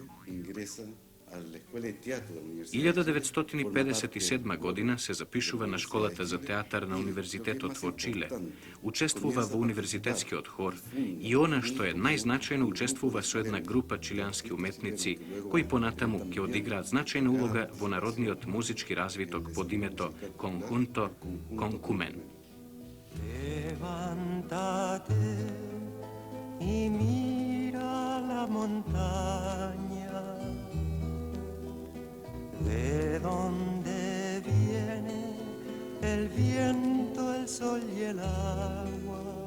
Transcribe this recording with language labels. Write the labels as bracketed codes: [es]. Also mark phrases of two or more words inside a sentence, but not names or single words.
[mk] 1957 година се запишува на школата за театар на Универзитетот во Чиле. Учествува во универзитетскиот хор и она што е најзначајно учествува со една група чилијански уметници кои понатаму ќе одиграат значајна улога во народниот музички развиток под името Conjunto Concumen. [es] Levántate y mira la montaña, de donde viene el viento, el sol y el agua.